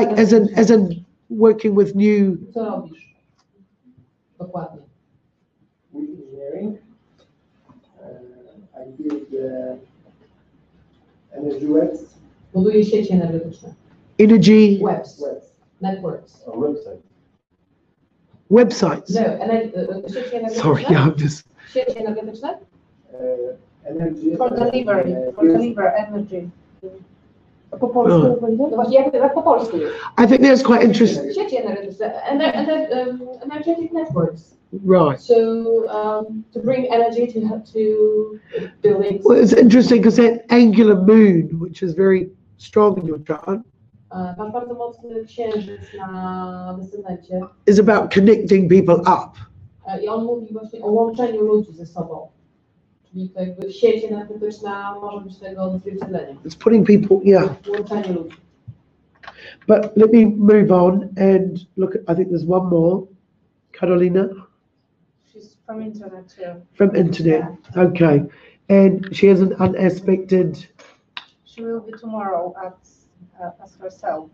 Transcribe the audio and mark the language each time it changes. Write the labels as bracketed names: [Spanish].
[English] Like as in working with new. [Polish] Co robisz? Dokładnie. [English] With engineering, I build energy webs. [Polish] Buduje sieci energetyczne. [English] Energy. Webs. Networks. A website. Websites. [Polish] No, sieci energetyczne. [English] Sorry, yeah, I'm just. [Polish] Sieci energetyczne? [English] Energy. For deliver energy. [Polish] Po polsku będzie? No właśnie, jak po polsku jest. [English] I think that's quite interesting. [Polish] Sieci energetyczne. [English] Energetic networks. Right. To bring energy to buildings. Well, it's interesting because that angular moon, which is very strong in your chart, [Polish] Masz bardzo mocny księżyc na descendencie. [English] is about connecting people up. [Polish] I on mówi właśnie o łączeniu ludzi ze sobą. Czyli to jakby sieć energetyczna może być tego odzwierciedleniem. [English] It's putting people, yeah. [Polish] Łączenie ludzi. [English] But let me move on and look at, I think there's one more. Carolina? She's from internet too. From internet. Okay. And she has an unaspected. She will be tomorrow as herself.